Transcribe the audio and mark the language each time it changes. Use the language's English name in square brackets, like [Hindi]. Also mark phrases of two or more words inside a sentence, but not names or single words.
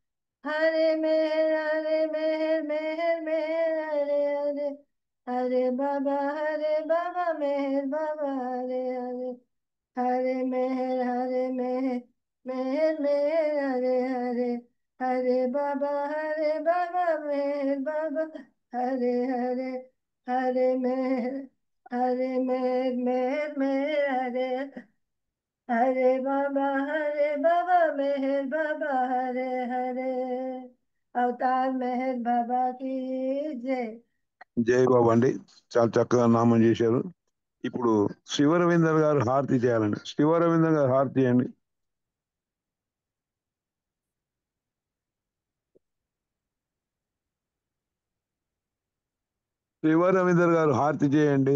[Hindi] हरे मेहर मेहर मेहर, हरे हरे, हरे बाबा मेहर बाबा, हरे हरे, हरे मेहर मेहर मेहर, हरे हरे, हरे बाबा मेहर बाबा, हरे हरे, हरे मेहर मेहर मेहर, हरे बाबा मेहर बाबा, हरे हरे, अवतार मेहर बाबा की जय। [Telugu] జై బాబు అండి. చాలా చక్కగా నామం చేశారు. ఇప్పుడు శివరవీందర్ గారు హారతి చేయాలండి. శివరవీందర్ గారు హారతి చేయండి. శివరవీందర్ గారు హారతి చేయండి.